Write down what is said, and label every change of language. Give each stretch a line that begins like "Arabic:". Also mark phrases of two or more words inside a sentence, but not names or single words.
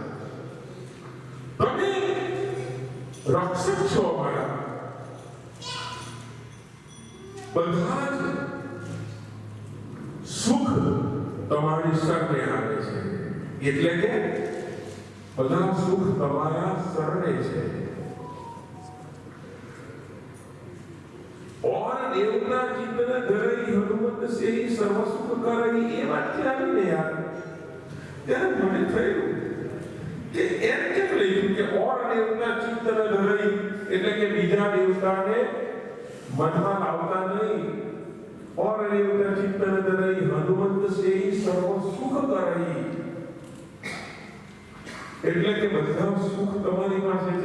Gujarati: તમે રક્ષક છો અમારા. બધા જ સુખ તમારી શરણે આવે છે. એટલે કે બધા સુખ તમારા શરણે છે.
Awadhi: और देवता चित्तन धरई हनुमत सेई सर्व सुख करई.
Gujarati: એ વાક્ય આવીને યાર ત્યારે મને થયું કે એમ કેમ લખ્યું કે
Awadhi: और देवता चित्तन धरई,
Gujarati: એટલે કે બીજા દેવતાને મનમાં લાવતા નહીં.
Awadhi: और देवता चित्तन धरई हनुमत सेई सर्व सुख करई,
Gujarati: એટલે કે બધા સુખ તમારી પાસે છે.